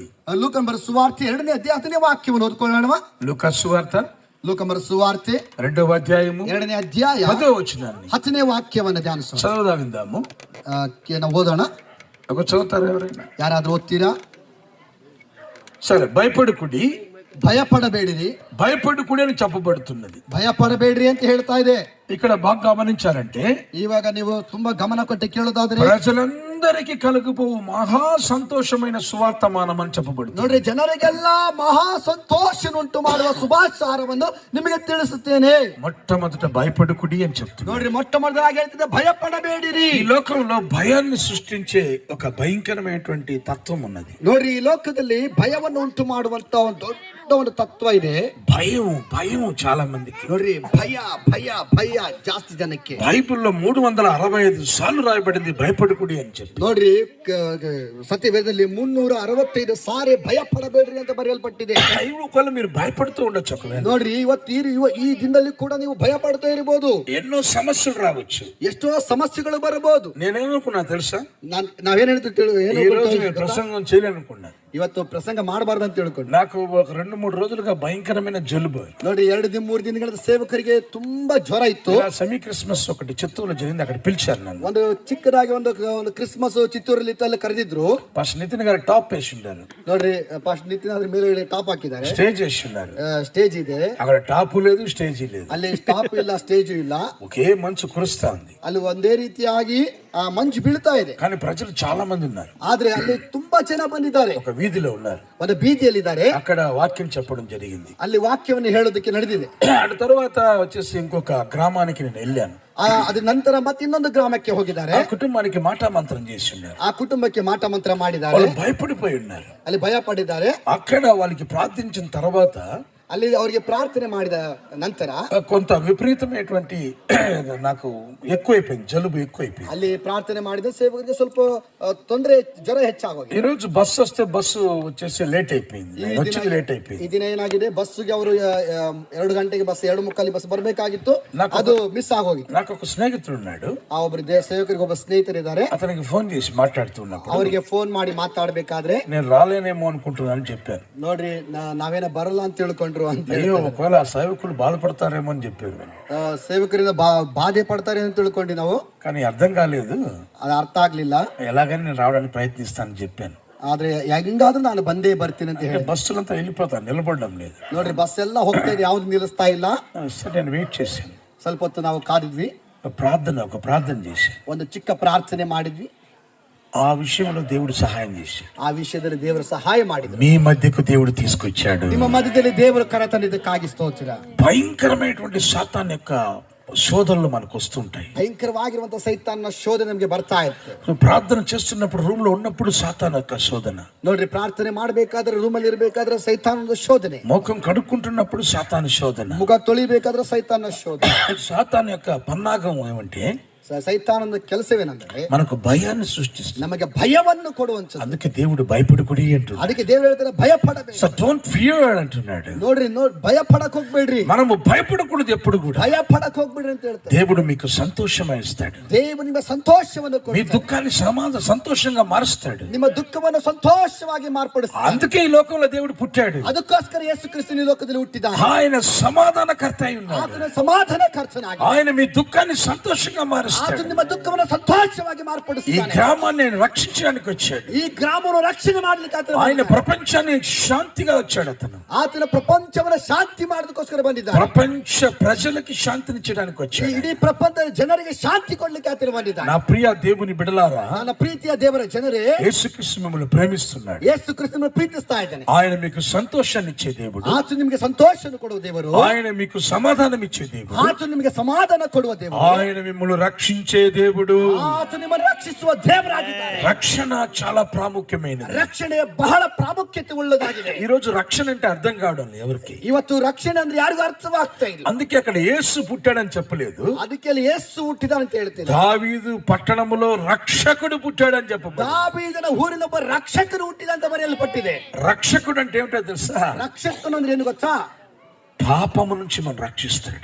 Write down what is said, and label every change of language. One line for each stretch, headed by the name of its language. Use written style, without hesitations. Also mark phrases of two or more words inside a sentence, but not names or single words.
Kannada: ಲೂಕನ ಬರೆದ ಸುವಾರ್ತೆ 2ನೇ ಅಧ್ಯಾಯದ ವಾಕ್ಯವನ್ನು ಓದ್ಕೊಳ್ಳೋಣ.
Telugu: లూకా సువార్త
Kannada: ಲೂಕನ ಬರೆದ ಸುವಾರ್ತೆ
Telugu: 2వ అధ్యాయము
Kannada: 2ನೇ ಅಧ್ಯಾಯ
Telugu: 10వ వచనాన్ని
Kannada: 10ನೇ ವಾಕ್ಯವನ್ನು ಧ್ಯಾನಿಸೋಣ.
Telugu: చదువుదా విందాము.
Kannada: ನಾವು ಓದೋಣ.
Telugu: ఒక చదువుతారు ఎవరైనా?
Kannada: ಯಾರಾದ್ರೂ ಓದ್ತೀರಾ?
Telugu: సరే. భయపడుకుడి,
Kannada: ಭಯಪಡಬೇಡಿರಿ,
Telugu: భయపడుకుడి అని చెప్పబడుతున్నది.
Kannada: ಭಯಪಡಬೇಡ್ರಿ ಅಂತ ಹೇಳ್ತಾ ಇದೆ.
Telugu: ఇక్కడ బాగా గమనించారంటే,
Kannada: ಇವಾಗ ನೀವು ತುಂಬಾ ಗಮನ ಕೊಟ್ಟು ಕೇಳೋದಾದ್ರೆ,
Telugu: ప్రజలందరికీ కలుగుపోవు మహా సంతోషమైన సువార్తమానం అని చెప్పబడుతుంది.
Kannada: ನೋಡ್ರಿ, ಜನರಿಗೆಲ್ಲ ಮಹಾ ಸಂತೋಷನುಂಟು ಮಾಡುವ ಶುಭಾಚಾರವನ್ನು ನಿಮಗೆ ತಿಳಿಸುತ್ತೇನೆ.
Telugu: మొట్టమొదట భయపడుకుడి అని చెప్తుంది.
Kannada: ನೋಡ್ರಿ, ಮೊಟ್ಟಮೊದಲಾಗಿ ಹೇಳ್ತಿದೆ ಭಯಪಡಬೇಡಿರಿ.
Telugu: ఈ లోకంలో భయాన్ని సృష్టించే ఒక భయంకరమైనటువంటి తత్వం ఉన్నది.
Kannada: ನೋಡ್ರಿ, ಈ ಲೋಕದಲ್ಲಿ ಭಯವನ್ನು ಉಂಟು ಮಾಡುವಂತ ಒಂದು ದೊಡ್ಡ ಒಂದು ತತ್ವ ಇದೆ.
Telugu: భయం చాలా మందికి.
Kannada: ನೋಡ್ರಿ, ಭಯ ಭಯ ಭಯ ಜಾಸ್ತಿ ಜನಕ್ಕೆ.
Telugu: బైబిల్లో 365 సార్లు రాయబడింది భయపడుకుడి అని చెప్పి.
Kannada: ನೋಡ್ರಿ, ಸತ್ಯವೇದದಲ್ಲಿ 365 ಸಾರಿ ಭಯ ಪಡಬೇಡ್ರಿ ಅಂತ ಬರೆಯಲ್ಪಟ್ಟಿದೆ.
Telugu: ఒకవేళ మీరు భయపడుతూ ఉండొచ్చు. ఒకవేళ
Kannada: ನೋಡ್ರಿ, ಈ ದಿನದಲ್ಲಿ ಕೂಡ ನೀವು ಭಯ ಪಡ್ತಾ ಇರಬಹುದು.
Telugu: ఎన్నో సమస్యలు రావచ్చు,
Kannada: ಎಷ್ಟೋ ಸಮಸ್ಯೆಗಳು ಬರಬಹುದು.
Telugu: నేనేమనుకున్నా తెలుసా?
Kannada: ನಾವೇನ್ ಹೇಳ್ತೀವಿ,
Telugu: ఈ రోజు నేను ప్రసంగం చేయాలనుకున్నా.
Kannada: ಇವತ್ತು ಪ್ರಸಂಗ ಮಾಡಬಾರ್ದು ಅಂತ ತಿಳ್ಕೊಂಡು
Telugu: నాకు ఒక 2-3 రోజులుగా భయంకరమైన జలుబు.
Kannada: ನೋಡಿ, 2-3 ದಿನಗಳ ಸೇವಕರಿಗೆ ತುಂಬಾ ಜ್ವರ ಇತ್ತು.
Telugu: సెమీ క్రిస్మస్ ఒకటి చిత్తూరులో జరిగింది, అక్కడ పిలిచారు నన్ను.
Kannada: ಒಂದು ಚಿಕ್ಕದಾಗಿ ಒಂದು ಕ್ರಿಸ್ಮಸ್ ಚಿತ್ತೂರಲ್ಲಿ ಇತ್ತು, ಅಲ್ಲಿ ಕರೆದಿದ್ರು.
Telugu: పాస్టర్ నితిన్ గారు టాప్ వేసి ఉండారు.
Kannada: ನೋಡ್ರಿ, ಪಾಸ್ಟರ್ ನಿತಿನ್ ಅದ್ರ ಮೇಲೆ ಟಾಪ್ ಹಾಕಿದ್ದಾರೆ,
Telugu: స్టేజ్ వేసి ఉన్నారు.
Kannada: ಸ್ಟೇಜ್ ಇದೆ,
Telugu: అక్కడ టాప్ లేదు, స్టేజ్ లేదు.
Kannada: ಅಲ್ಲಿ ಟಾಪ್ ಇಲ್ಲ, ಸ್ಟೇಜ್ ಇಲ್ಲ.
Telugu: ఒకే మంచు కురుస్తా ఉంది.
Kannada: ಅಲ್ಲಿ ಒಂದೇ ರೀತಿಯಾಗಿ ಆ ಮಂಜು ಬೀಳ್ತಾ ಇದೆ.
Telugu: కానీ ప్రజలు చాలా మంది ఉన్నారు.
Kannada: ಆದ್ರೆ ಅಲ್ಲಿ ತುಂಬಾ ಜನ ಬಂದಿದ್ದಾರೆ.
Telugu: ఒక వీధిలో ఉన్నారు,
Kannada: ಒಂದು ಬೀದಿಯಲ್ಲಿದ್ದಾರೆ.
Telugu: అక్కడ వాక్యం చెప్పడం జరిగింది.
Kannada: ಅಲ್ಲಿ ವಾಕ್ಯವನ್ನು ಹೇಳೋದಕ್ಕೆ ನಡೆದಿದೆ.
Telugu: ఆ తర్వాత వచ్చేసి ఇంకొక గ్రామానికి నేను వెళ్ళాను.
Kannada: ಅದ ನಂತರ ಮತ್ತೆ ಇನ್ನೊಂದು ಗ್ರಾಮಕ್ಕೆ ಹೋಗಿದ್ದಾರೆ.
Telugu: ఆ కుటుంబానికి మాట మంత్రం చేసి ఉన్నారు.
Kannada: ಆ ಕುಟುಂಬಕ್ಕೆ ಮಾಟ ಮಂತ್ರ ಮಾಡಿದ್ದಾರೆ.
Telugu: వాళ్ళు భయపడిపోయి ఉన్నారు.
Kannada: ಅಲ್ಲಿ ಭಯ ಪಟ್ಟಿದ್ದಾರೆ.
Telugu: అక్కడ వాళ్ళకి ప్రార్థించిన తర్వాత
Kannada: ಅಲ್ಲಿ ಅವರಿಗೆ ಪ್ರಾರ್ಥನೆ ಮಾಡಿದ ನಂತರ
Telugu: కొంత విపరీతమైనటువంటి నాకు ఎక్కువైపోయింది, జలుబు ఎక్కువైపోయింది.
Kannada: ಅಲ್ಲಿ ಪ್ರಾರ್ಥನೆ ಮಾಡಿದ ಸೇವಕರಿಗೆ ಸ್ವಲ್ಪ ತೊಂದರೆ, ಜ್ವರ ಹೆಚ್ಚಾಗೋಗಿ
Telugu: ఈ రోజు బస్సు వస్తే బస్సు వచ్చేసి లేట్ అయిపోయింది, వచ్చింది లేట్ అయిపోయింది.
Kannada: ಈ ದಿನ ಏನಾಗಿದೆ, ಬಸ್ಗೆ ಅವರು 2 ಗಂಟೆಗೆ ಬಸ್ 2:45 ಬಸ್ ಬರಬೇಕಾಗಿತ್ತು, ಅದು ಮಿಸ್ ಆಗೋಗಿತ್ತು.
Telugu: నాకు ఒక స్నేహితుడు ఉన్నాడు,
Kannada: ಆ ಒಬ್ಬರು ಸೇವಕರಿಗೆ ಒಬ್ಬ ಸ್ನೇಹಿತರಿದ್ದಾರೆ.
Telugu: అతనికి ఫోన్ చేసి మాట్లాడుతున్నప్పుడు
Kannada: ಅವರಿಗೆ ಫೋನ್ ಮಾಡಿ ಮಾತಾಡ್ಬೇಕಾದ್ರೆ
Telugu: నేను రాలేనేమో అనుకుంటున్నాను చెప్పాను.
Kannada: ನೋಡ್ರಿ ನಾವೇನ ಬರಲ್ಲ ಅಂತ ತಿಳ್ಕೊಂಡ್ರು ಅಂತ ಹೇಳಿ,
Telugu: అయ్యో ఒకవేళ ఆ సేవకులు బాధపడతారేమో అని చెప్పారు.
Kannada: ಸೇವಕರಿಂದ ಬಾಧೆ ಪಡ್ತಾರೆ ಅಂತ ತಿಳ್ಕೊಂಡಿ ನಾವು,
Telugu: కానీ అర్థం కాలేదు,
Kannada: ಅದು ಅರ್ಥ ಆಗ್ಲಿಲ್ಲ.
Telugu: ఎలాగని నేను రావడానికి ప్రయత్నిస్తానని చెప్పాను.
Kannada: ಆದ್ರೆ ಹೆಂಗಾದ್ರೂ ನಾನು ಬಂದೇ ಬರ್ತೀನಿ ಅಂತ ಹೇಳಿ,
Telugu: బస్సులంతా వెళ్ళిపోతాను, నిలబడడం లేదు.
Kannada: ನೋಡ್ರಿ ಬಸ್ ಎಲ್ಲ ಹೋಗ್ತಾ ಇದೆ, ಯಾವ್ದು ನಿಲ್ಲಿಸ್ತಾ ಇಲ್ಲ.
Telugu: సరే నేను వెయిట్ చేశాను.
Kannada: ಸ್ವಲ್ಪ ಹೊತ್ತು ನಾವು ಕಾದಿದ್ವಿ,
Telugu: ఒక ప్రార్థన చేశాను.
Kannada: ಒಂದು ಚಿಕ್ಕ ಪ್ರಾರ್ಥನೆ ಮಾಡಿದ್ವಿ.
Telugu: ఆ విషయంలో దేవుడు సహాయం చేశాడు.
Kannada: ಆ ವಿಷಯದಲ್ಲಿ ದೇವರು ಸಹಾಯ ಮಾಡಿದ್ರು.
Telugu: మీ మధ్యకు దేవుడు తీసుకొచ్చాడు.
Kannada: ನಿಮ್ಮ మధ్యದಲ್ಲಿ ದೇವರು ಕರ ತಂದಿದ್ದಕ್ಕಾಗಿ ಸ್ತೋತ್ರ.
Telugu: భయంకరమైనటువంటి సాతాన్ యొక్క శోధనలు మనకు వస్తుంటాయి.
Kannada: ಭಯಂಕರವಾಗಿರುವಂತಹ ಸೈತಾನ್ನ ಶೋಧನೆ ನಮಗೆ ಬರ್ತಾ ಇರುತ್ತೆ.
Telugu: నువ్వు ప్రార్థన చేస్తున్నప్పుడు రూమ్ లో ఉన్నప్పుడు సాతాన్ యొక్క శోధన.
Kannada: ನೋಡ್ರಿ, ಪ್ರಾರ್ಥನೆ ಮಾಡಬೇಕಾದ್ರೆ ರೂಮಲ್ಲಿ ಇರಬೇಕಾದ್ರೆ ಸೈತಾನದ ಶೋಧನೆ,
Telugu: ముఖం కడుక్కుంటున్నప్పుడు సాతాను శోధన,
Kannada: ಮುಖ ತೊಳಿಬೇಕಾದ್ರೆ ಸೈತಾನ ಶೋಧನೆ.
Telugu: సాతాన్ యొక్క పన్నాగం ఏమంటే,
Kannada: ಸೈತಾನದ ಕೆಲಸವೇನೆಂದರೆ
Telugu: మనకు భయాన్ని సృష్టిస్తుంది.
Kannada: ನಮಗೆ ಭಯವನ್ನು ಕೊಡುವಂಥದ್ದು.
Telugu: అందుకే దేవుడు భయపడకుడి అంటున్నాడు.
Kannada: ಅದಕ್ಕೆ ದೇವರು ಹೇಳ್ತಾರೆ ಭಯಪಡಬೇಡಿ.
English: so don't fear
Telugu: అంటున్నాడు.
Kannada: ನೋಡ್ರಿ, ಭಯ ಪಡಕ್ ಹೋಗ್ಬೇಡ್ರಿ.
Telugu: మనము భయపడకూడదు ఎప్పుడు కూడా.
Kannada: ಭಯ ಪಡಕ್ ಹೋಗ್ಬೇಡ್ರಿ ಅಂತ ಹೇಳ್ತಾರೆ.
Telugu: దేవుడు మీకు సంతోషం ఇస్తాడు.
Kannada: ದೇವರು ನಿಮ್ಮ ಸಂತೋಷವನ್ನು
Telugu: మీ
Kannada: ಕೊಡ್ತಾನೆ.
Telugu: దుఃఖాన్ని సంతోషంగా మారుస్తాడు.
Kannada: ನಿಮ್ಮ ದುಃಖವನ್ನು ಸಂತೋಷವಾಗಿ ಮಾರ್ಪಡಿಸ್ತಾನೆ.
Telugu: అందుకే ఈ లోకంలో దేవుడు పుట్టాడు.
Kannada: ಅದಕ್ಕೋಸ್ಕರ ಯೇಸು ಕ್ರಿಸ್ತನು ಈ ಲೋಕದಲ್ಲಿ ಹುಟ್ಟಿದ್ದಾನೆ.
Telugu: ఆయన సమాధానకర్త అయి ఉన్నాడు.
Kannada: ಆತನ ಸಮಾಧಾನಕರ್ತನಾಗಿ
Telugu: ఆయన మీ దుఃఖాన్ని సంతోషంగా మారుస్తాడు.
Kannada: ಆತನು ನಿಮ್ಮ ದುಃಖವನ್ನು ಸಂತೋಷವಾಗಿ
Telugu: ఈ
Kannada: ಮಾರ್ಪಡಿಸ್ತಾನೆ.
Telugu: గ్రామాన్ని ఆయన రక్షించడానికి వచ్చాడు.
Kannada: ಈ ಗ್ರಾಮವನ್ನು ರಕ್ಷಣೆ ಮಾಡ್ಲಿಕ್ಕೆ
Telugu: ఆయన ప్రపంచాన్ని శాంతిగా వచ్చాడు. అతను
Kannada: ಆತನ ಪ್ರಪಂಚವನ್ನು ಶಾಂತಿ ಮಾಡೋದಕ್ಕೋಸ್ಕರ ಬಂದಿದ್ದಾನೆ.
Telugu: ప్రపంచ ప్రజలకి శాంతినిచ్చడానికి వచ్చాడు.
Kannada: ಇಡೀ ಪ್ರಪಂಚದ ಜನರಿಗೆ ಶಾಂತಿ ಕೊಡ್ಲಿಕ್ಕೆ ಆತನು ಬಂದಿದ್ದಾನೆ.
Telugu: నా ప్రియ దేవుని బిడ్డలారా,
Kannada: ನನ್ನ ಪ್ರೀತಿಯ ದೇವರ ಜನರೇ,
Telugu: యేసుక్రీస్తు మిమ్మల్ని ప్రేమిస్తున్నాడు.
Kannada: ಯೇಸು ಕ್ರಿಸ್ತನನ್ನು ಪ್ರೀತಿಸ್ತಾ ಇದ್ದಾನೆ.
Telugu: ఆయన మీకు సంతోషాన్ని ఇచ్చే దేవుడు.
Kannada: ಆತನು ನಿಮಗೆ ಸಂತೋಷವನ್ನು ಕೊಡುವ ದೇವರು.
Telugu: ఆయన మీకు సమాధానం ఇచ్చే దేవుడు.
Kannada: ಆತನು ನಿಮಗೆ ಸಮಾಧಾನ ಕೊಡುವ ದೇವರು.
Telugu: ఆయన మిమ్మల్ని రక్షించే దేవుడు.
Kannada: ಆತನು ನಿಮ್ಮನ್ನು ರಕ್ಷಿಸುವ ದೇವರಾಗಿದ್ದಾನೆ.
Telugu: రక్షణ చాలా ప్రాముఖ్యమైనది.
Kannada: ರಕ್ಷಣೆ ಬಹಳ ಪ್ರಾಮುಖ್ಯತೆ ಉಳ್ಳದಾಗಿದೆ.
Telugu: ఈ రోజు రక్షణ అంటే అర్థం కావడం లేదు ఎవరికి.
Kannada: ಇವತ್ತು ರಕ್ಷಣೆ ಅಂದ್ರೆ ಯಾರಿಗೂ ಅರ್ಥವಾಗ್ತಾ ಇಲ್ಲ.
Telugu: అందుకే అక్కడ యేసు పుట్టాడని చెప్పలేదు,
Kannada: ಅದಕ್ಕೆ ಅಲ್ಲಿ ಯೇಸು ಹುಟ್ಟಿದ ಅಂತ ಹೇಳ್ತೀನಿ.
Telugu: దావీదు పట్టణములో రక్షకుడు పుట్టాడని చెప్పబడింది.
Kannada: ದಾವೀದನ ಊರಿನ ಒಬ್ಬ ರಕ್ಷಕನು ಹುಟ್ಟಿದ ಅಂತ ಬರೆಯಲ್ಪಟ್ಟಿದೆ.
Telugu: రక్షకుడు అంటే ఏమిటో తెలుసా?
Kannada: ರಕ್ಷಕನು ಅಂದ್ರೆ ಏನು ಗೊತ್ತಾ?
Telugu: పాపము నుంచి మనం రక్షిస్తాడు.